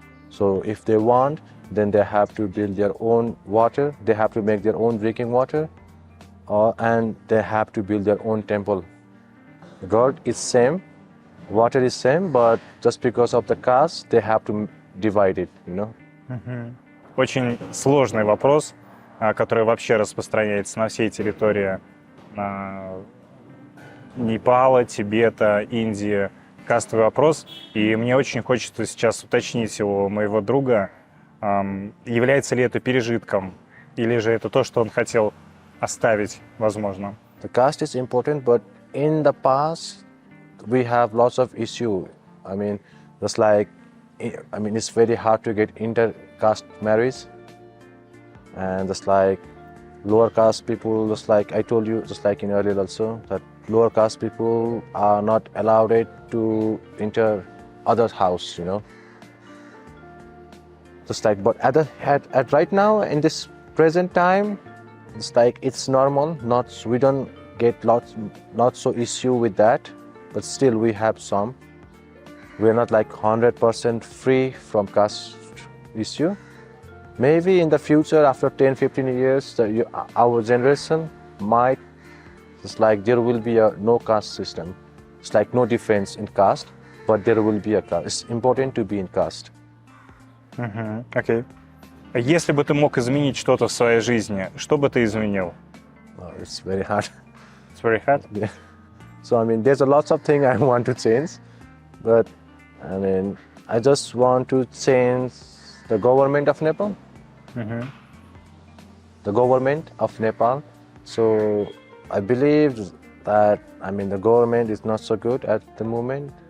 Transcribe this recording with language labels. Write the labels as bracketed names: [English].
[English] So if they want, then they have to build their own water, they have to make their own drinking water, and they have to build their own temple. God is same, water is same, but just because of the caste, they have to divide it, you know. [Russian] Очень сложный вопрос, который вообще распространяется на всей территории Непала, Тибета, Индии. Кастовый вопрос. И мне очень хочется сейчас уточнить у моего друга, является ли это пережитком, или же это то, что он хотел оставить, возможно. [English] The caste is important, but in the past, we have lots of issues. I mean, just like, it's very hard to get inter-caste marriage. And just like lower caste people, just like I told you, just like in earlier also, that lower caste people are not allowed to enter other house, you know. Just like, but at right now, in this present time, it's like it's normal. We don't get not so issue with that, but still we have some. We're not like 100% free from caste issue. Maybe in the future, after 10-15 years, our generation might, it's like there will be no caste system. It's like no difference in caste, but there will be a caste. It's important to be in caste. [Russian] Окей. Если бы ты мог изменить что-то в своей жизни, что бы ты изменил? [English] It's very hard. It's very hard? Yeah. So, there's a lots of things I want to change, but, I just want to change the government of Nepal. The government of Nepal. So, I believe that, the government is not so good at the moment.